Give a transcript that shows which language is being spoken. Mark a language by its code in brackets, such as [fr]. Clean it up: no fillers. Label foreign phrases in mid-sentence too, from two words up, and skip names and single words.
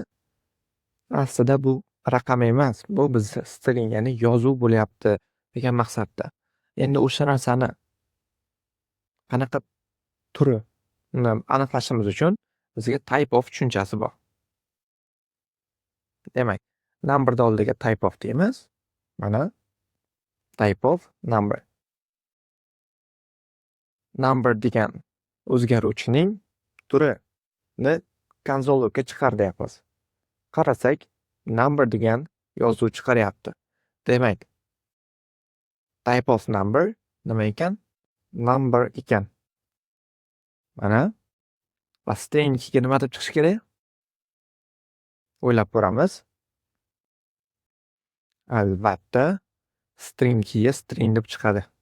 [uz] Aslida bu raqam emas, bu bizning string, ya'ni yozuv bo'lyapti degan maqsadda. Endi o'sha narsani qanaqa turi aniqlashimiz uchun bizga [en] type of [uz] tushunchasi bor. Demak, numberda oldiga [en] type of [uz] deymiz. [en] Mana type of number. [uz] Number degan o'zgaruvchining turini konsolga chiqar deyapmiz. Qarasak, number degan yozuv chiqaryapti. Demak, [en] type of number [uz] nima ekan? Number ekan. Mana va string ga nima deb chiqish kerak? O'ylab ko'ramiz. Albatta, string ga string deb chiqadi.